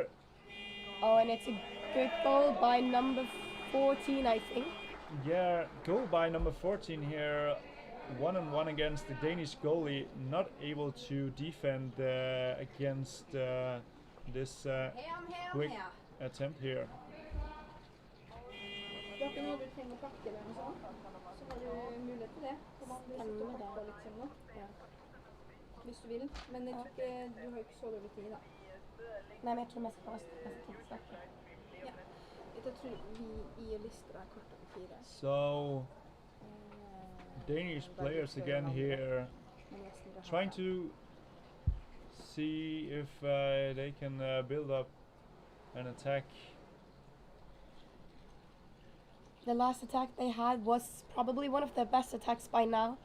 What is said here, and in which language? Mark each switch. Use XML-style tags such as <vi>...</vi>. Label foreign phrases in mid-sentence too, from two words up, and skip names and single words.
<en>Oh, and it's a good goal by number 14, I think. Yeah, goal by number 14 here. One-on-one against the Danish goalie, not able to defend against this quick attempt here.</en> <no>Når du trenger bakker eller noe sånt, så har du mulighet til det. Kan man sitte og hoppe liksom nå, hvis du vil. Men jeg tror ikke, du har ikke så dårlig tid da. Nei, men jeg tror mest bare snakke. Ja. Jeg tror vi i lister er kortere enn 4.</no> <en>So Danish players again here, trying to see if they can build up an attack. The last attack they had was probably one of their best attacks by now.</en>